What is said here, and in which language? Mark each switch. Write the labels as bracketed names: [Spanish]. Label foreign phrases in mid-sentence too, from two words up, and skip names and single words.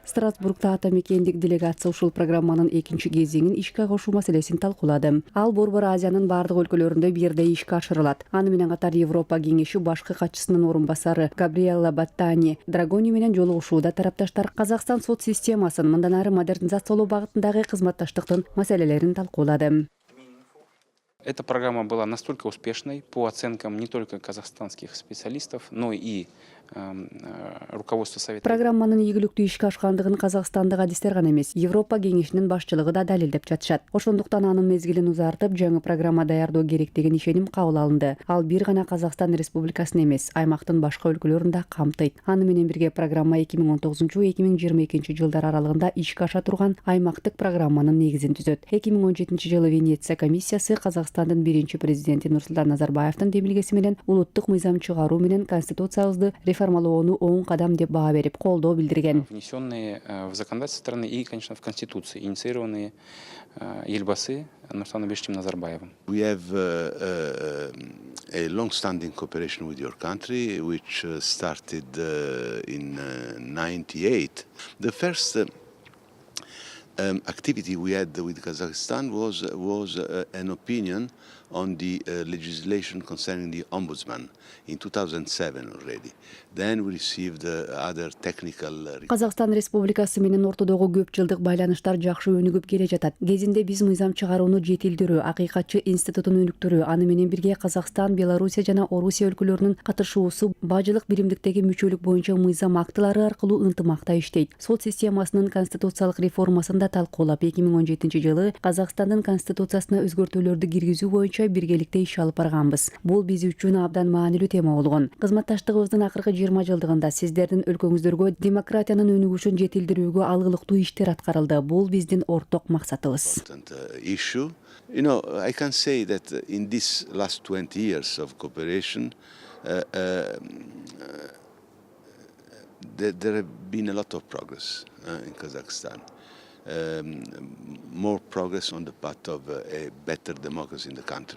[Kyrgyz] Страсбургда атамекендик делегация ушул программанын экинчи кезеңин ишке кошуу маселесин талкуулады. Ал Борбор Азиянын бардык өлкөлөрүндө бирдей ишке ашырылат. Аны менен катар Европа кеңеши башкы катчысынын орун басары Габриэлла Баттани Драгони менен жолугушууда тарапташтар Казакстан сот системасын мындан ары модернизациялоо багытындагы кызматташтыктын маселелерин талкуулады. [Russian] Эта программа была настолько успешной по оценкам не только казахстанских специалистов, но и руководства Совета. [Kyrgyz] Программанын ийгиликтүү ишке ашкандыгын казакстандык адистер гана эмес, Европа кеңешинин башчылыгы да далилдеп жатышат. Ошондуктан анын мезгилин узартып, жаңы программа даярдоо керек деген ишеним кабыл алынды. Ал бир гана Казакстан Республикасын эмес, аймактын башка өлкөлөрүн да камтыйт. Аны менен бирге программа 2019-2022 жылдар аралыгында ишке аша турган аймактык программанын негизин түзөт. 2017 жылы Венеция комиссиясы Казакстандын биринчи президенти Нурсултан Назарбаевдин демилгеси менен улуттук мыйзам чыгаруу менен конституциябызды реформалоону оң кадам деп баа берип, колдоо билдирген. [Russian] Внесенные в законодательство страны и, конечно, в Конституции, инициированные Елбасы Нурсултаном Абишевичем Назарбаевым. [English] We have a long-standing cooperation with your country, which started in 98. The first activity we had with Kazakhstan was an opinion on the legislation concerning the ombudsman in 2007 already. Then we received other technical. [Kyrgyz] Казакстан Республикасы менен ортодогу көп жылдык байланыштар жакшы өнүгүп келе жатат. Кезинде биз мыйзам чыгарууну жетилдирүү, акыйкатчы институтун өнүктүрүү, аны менен бирге Казакстан, Белоруссия жана Орусия өлкөлөрүнүн катышуусу бажылык биримдиктеги мүчөлүк боюнча мыйзам актылары аркылуу ынтымакта иштейт. Сот системасынын конституциялык реформасын да талкуулап, 2017 жылы Казакстандын конституциясына өзгөртүүлөрдү киргизүү боюнча биргеликте иш алып барганбыз. Бул биз үчүн абдан маанилүү тема болгон. Кызматташтыгыбыздын акыркы 20 жылдыгында сиздердин өлкөңүздөргө демократиянын өнүгүшүн жетилдирүүгө алгылыктуу иштер аткарылды. Бул биздин орток максатыбыз. [English] You know, I can say that in this last 20 years of cooperation, there have been a lot of progress in Kazakhstan. More progress on the path of a better democracy in the country.